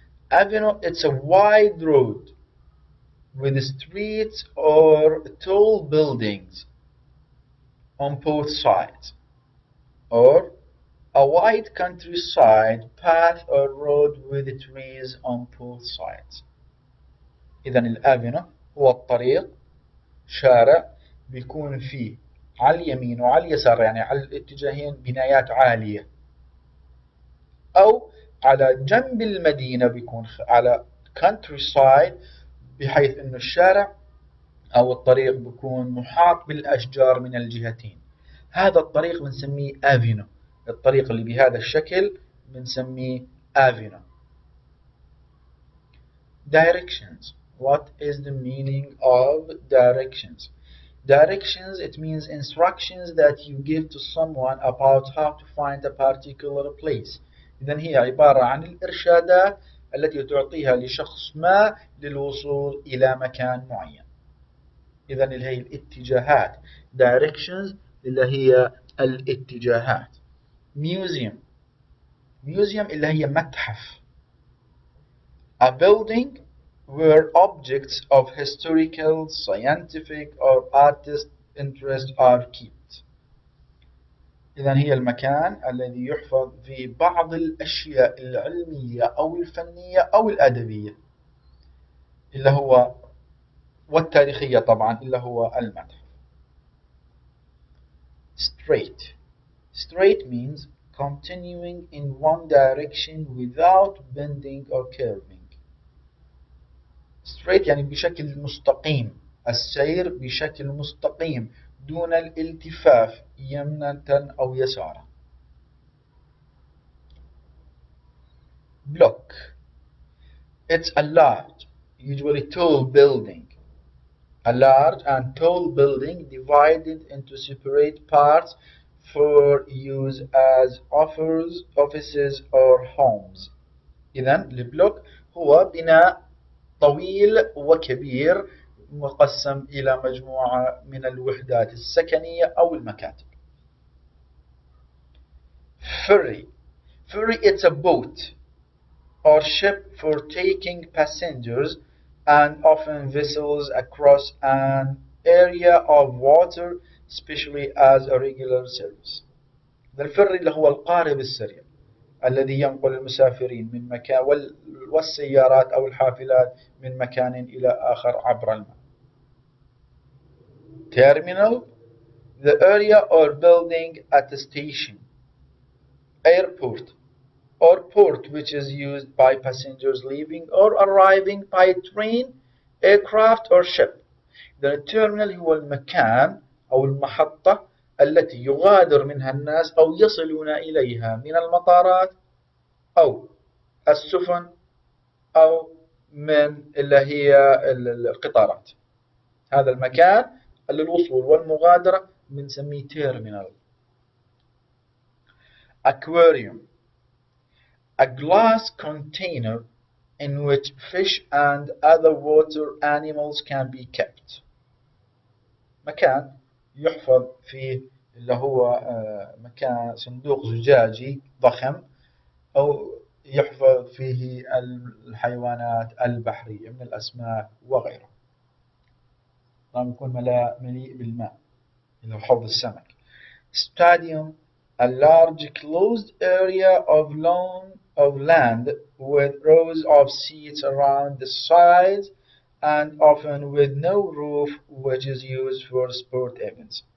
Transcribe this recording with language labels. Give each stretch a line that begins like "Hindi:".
English: Avenue, it's a wide road with streets or tall buildings on both sides, or a wide countryside path or road with trees on both sides.
Arabic: إذن الأفنيو هو الطريق شارع بيكون فيه على اليمين وعلى اليسار يعني على الاتجاهين بنايات عالية، أو على جنب المدينة بيكون على countryside بحيث إنه الشارع أو الطريق بيكون محاط بالأشجار من الجهتين. هذا الطريق بنسميه أفينو. الطريق اللي بهذا الشكل بنسميه أفينو.
English: Directions. What is the meaning of directions? Directions, it means instructions that you give to someone about how to find a particular place.
Arabic: إذن هي عبارة عن الإرشادات التي تعطيها لشخص ما للوصول إلى مكان معين. إذن اللي هي الاتجاهات. Directions اللي هي الاتجاهات.
English: Museum.
Arabic: Museum اللي هي متحف.
English: A building where objects of historical, scientific or artist interest are kept.
Arabic: إذن هي المكان الذي يحفظ فيه بعض الأشياء العلمية أو الفنية أو الأدبية اللي هو والتاريخية طبعا اللي هو المتحف.
English: Straight. Straight means continuing in one direction without bending or curving.
Arabic: Straight يعني بشكل مستقيم، السير بشكل مستقيم دون الالتفاف يمنة أو يسارا.
English: Block. It's a large, usually tall building. A large and tall building divided into separate parts for use as offices or homes.
Arabic: إذن البلوك هو بناء طويل وكبير مقسم إلى مجموعة من الوحدات السكنية أو المكاتب.
English: Ferry. Ferry, it's a boat or ship for taking passengers and often vessels across an area of water, especially as a regular service.
Arabic: الفري اللي هو القارب السريع الذي ينقل المسافرين من مكان والسيارات أو الحافلات من مكان إلى آخر عبر الماء.
English: Terminal, the area or building at a station. Airport or port which is used by passengers leaving or arriving by train, aircraft or ship.
Arabic: The terminal هو المكان أو المحطة التي يغادر منها الناس أو يصلون إليها من المطارات أو السفن أو من اللي هي القطارات. هذا المكان للوصول والمغادرة بنسميه terminal.
English: aquarium, a glass container in which fish and other water animals can be kept.
Arabic: مكان يحفظ فيه اللي هو مكان صندوق زجاجي ضخم أو يحفظ فيه الحيوانات البحرية من الأسماك وغيرها. طبعا يكون مليء بالماء اللي هو حوض السمك.
English: Stadium, a large closed area of land with rows of seats around the sides and often with no roof, which is used for sport events.